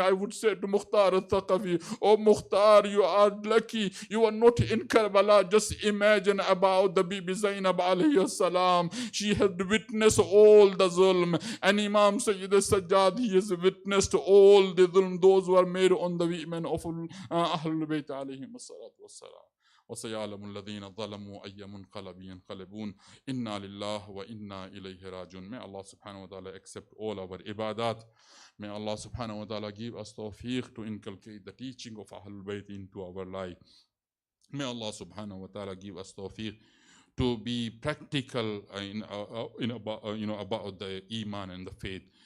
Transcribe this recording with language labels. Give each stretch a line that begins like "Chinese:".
English: I would say to Mukhtar al-Thaqafi, oh Mukhtar, you are lucky you are not in Karbala. Just imagine about the Bibi Zainab alayhi salam. She had witnessed all the zulm, and Imam Sayyid Sajjad, he has witnessed all the zulm those were made on the women of Ahlul Bayt alayhi salatu wassalam.
Arabic: وسيعلم الذين ظلموا أي منقلب ينقلبون إنا لله وإنا إليه راجعون.
English: May Allah subhanahu wa ta'ala accept all our ibadat. May Allah subhanahu wa ta'ala give us tawfiq to inculcate the teaching of Ahlul Bayt into our life. May Allah subhanahu wa ta'ala give us tawfiq to be practical about the iman and the faith.